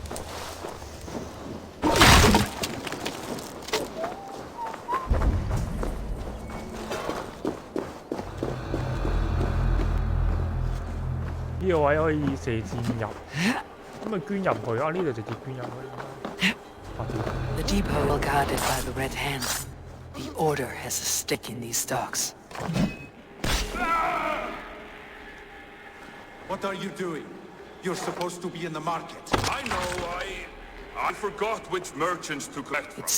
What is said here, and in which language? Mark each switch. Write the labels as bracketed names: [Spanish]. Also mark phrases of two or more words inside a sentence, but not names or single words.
[Cantonese] 呢個位可以射箭入，咁咪捐入去啊！呢度直接捐入去。 [English] The depot is guarded by the Red Hand. The Order has a stake in these stocks. What are you doing? You're supposed to be in the market. I know, I forgot which merchants to collect from.